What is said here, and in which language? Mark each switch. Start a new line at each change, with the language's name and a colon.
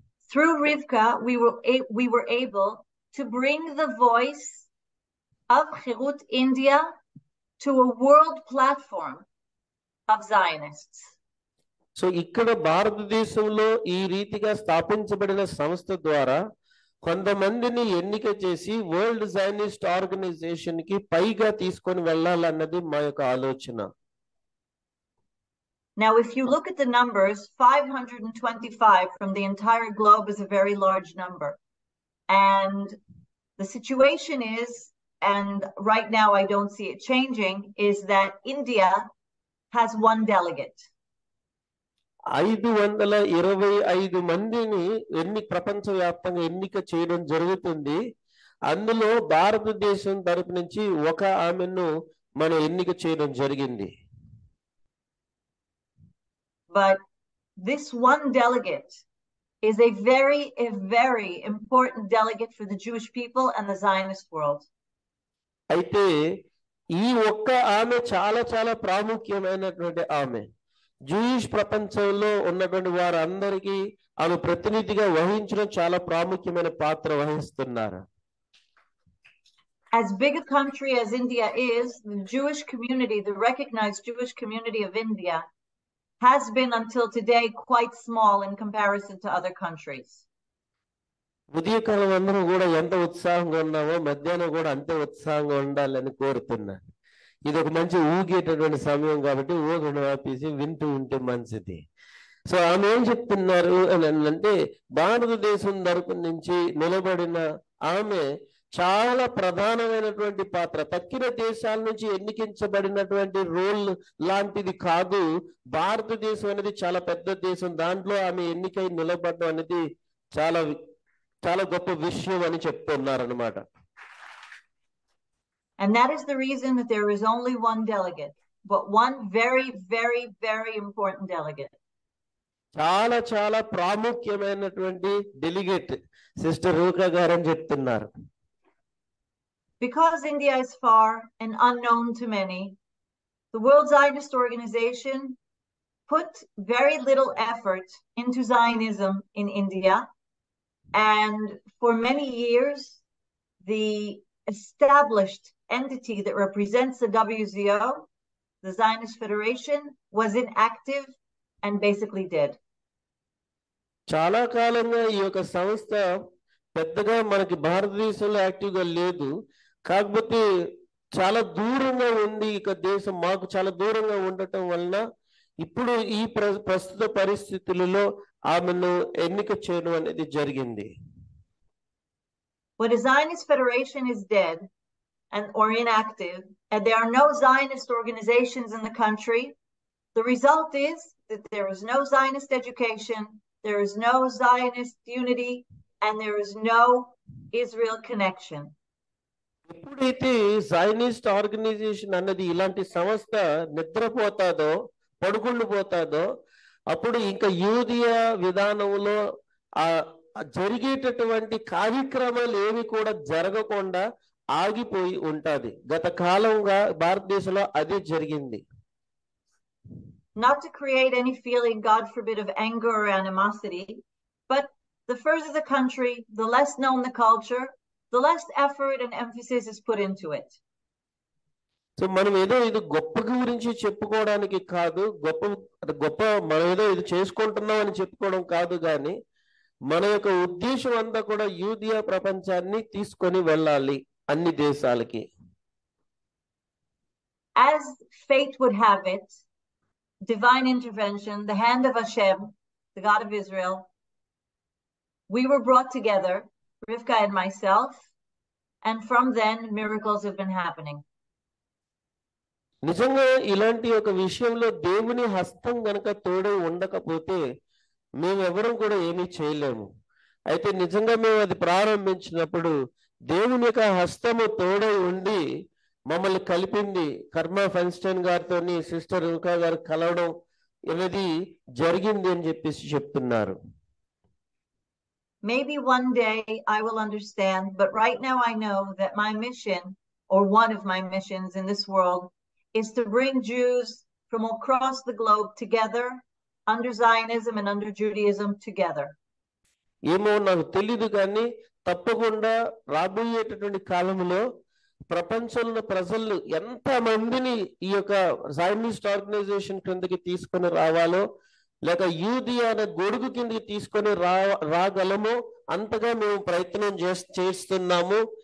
English: Through Rivka, we were able to bring the voice of Herut India to a world platform of Zionists.
Telugu: So ఇక్కడ భారతదేశంలో ఈ రీతిగా స్థాపించబడిన సంస్థ ద్వారా కొంతమందిని ఎన్నిక చేసి వరల్డ్ జైనిస్ట్ ఆర్గనైజేషన్ కి పైగా తీసుకొని వెళ్ళాలన్నది మా యొక్క ఆలోచన.
English: Now, if you look at the numbers, 525 from the entire globe is a very large number. And the situation is, and right now I don't see it changing, is that India has one delegate.
Telugu: 525 మందిని ప్రపంచవ్యాప్తంగా ఎన్నిక చేయడం జరుగుతుంది. అందులో భారతదేశం తరపు నుంచి ఒక ఆమెను మనం ఎన్నిక చేయడం జరిగింది.
English: But this one delegate is a very important delegate for the Jewish people and the Zionist world.
Telugu: అయితే ఈ ఒక్క ఆమె చాలా చాలా ప్రాముఖ్యమైనటువంటి ఆమె. జూయిష్ ప్రపంచంలో ఉన్నటువంటి వారందరికీ ఆమె ప్రతినిధిగా వహించడం చాలా ప్రాముఖ్యమైన పాత్ర వహిస్తున్నారు.
English: As big a country as India is, the Jewish community, the recognized Jewish community of India, has been until today quite small in comparison to other countries.
Telugu: ఉదయకాలం అందరూ కూడా ఎంత ఉత్సాహంగా ఉన్నామో మధ్యాహ్నం కూడా అంతే ఉత్సాహంగా ఉండాలని కోరుతున్నాను. ఇది ఒక మంచి ఊగేటటువంటి సమయం కాబట్టి ఊగడం ఆపేసి వింటూ ఉంటే మంచిది. సో ఆమె ఏం చెప్తున్నారు అని అంటే భారతదేశం తరపు నుంచి నిలబడిన ఆమె చాలా ప్రధానమైనటువంటి పాత్ర, తక్కిన దేశాల నుంచి ఎన్నికించబడినటువంటి రోల్ లాంటిది కాదు. భారతదేశం అనేది చాలా పెద్ద దేశం, దాంట్లో ఆమె ఎన్నికై నిలబడడం అనేది చాలా చాలా గొప్ప విషయం అని చెప్తున్నారన్నమాట.
English: And that is the reason that there is only one delegate, but one very important delegate.
Telugu: చాలా చాలా ప్రాముఖ్యమైనటువంటి డెలిగేట్ సిస్టర్ రూకా గారు అని చెప్తున్నారు.
English: Because India is far and unknown to many, the World Zionist Organization put very little effort into Zionism in India. And for many years, the established entity that represents the WZO, the Zionist Federation, was inactive and basically dead.
Telugu: చాలా కాలంగా ఈ యొక్క సంస్థ పెద్దగా మనకి భారతదేశంలో యాక్టివ్గా లేదు. కాకపోతే చాలా దూరంగా ఉంది ఇక దేశం, మాకు చాలా దూరంగా ఉండటం వలన ఇప్పుడు ఈ ప్రస్తుత పరిస్థితులలో ఆమెను ఎన్నిక చేయడం అనేది జరిగింది.
English: When a Zionist federation is dead or inactive, and there are no Zionist organizations in the country, the result is that there is no Zionist education, there is no Zionist unity, and there is no Israel connection.
Telugu: ఎప్పుడైతే జైనిస్ట్ organisation అన్నది ఇలాంటి సంస్థ నిద్రపోతాదో, పడుకుండిపోతాదో, అప్పుడు ఇంకా యూదియా విధానంలో ఆ జరిగేటటువంటి కార్యక్రమాలు ఏవి కూడా జరగకుండా ఆగిపోయి ఉంటది. గత కాలంగా భారతదేశంలో అదే జరిగింది.
English: Not to create any feeling, God forbid, of anger or animosity, but the further the country, the less known the culture, the less effort and emphasis is put into it.
Telugu: So మనం ఏదో ఇది గొప్ప గురించి చెప్పుకోవడానికి కాదు, గొప్ప మనం ఏదో ఇది చేసుకుంటున్నాం అని చెప్పుకోవడం కాదు, కానీ మన యొక్క ఉద్దేశం అంతా కూడా యూదియా ప్రపంచాన్ని తీసుకొని వెళ్ళాలి అన్ని దేశాలకి.
English: As fate would have it, divine intervention, the hand of Hashem, the God of Israel, we were brought together, Rivka and myself, and from then miracles have been happening.
Telugu: నిజంగా ఇలాంటి ఒక విషయంలో దేవుని హస్తం గనక తోడై ఉండకపోతే మేమెవరం కూడా ఏమీ చేయలేము. అయితే నిజంగా మేము అది ప్రారంభించినప్పుడు దేవుని యొక్క హస్తము తోడై ఉండి మమ్మల్ని కలిపింది. కర్మ ఫైన్స్టైన్ గారితో సిస్టర్ రుకా గారు కలవడం అనేది జరిగింది అని చెప్పేసి చెప్తున్నారు.
English: Maybe one day I will understand, but right now I know that my mission, or one of my missions in this world, is to bring Jews from across the globe together under Zionism and under Judaism together.
Telugu: ఏమో నాకు తెలీదు, కానీ తప్పకుండా రాబోయేటటువంటి కాలంలో ప్రపంచంలో ప్రజలు ఎంత మందిని ఈ యొక్క జైనిస్ట్ ఆర్గనైజేషన్ కిందకి తీసుకొని రావాలో, లేక యూదియా అనే గొడుగు కిందకి తీసుకొని రాగలమో అంతగా మేము ప్రయత్నం చేస్తున్నాము.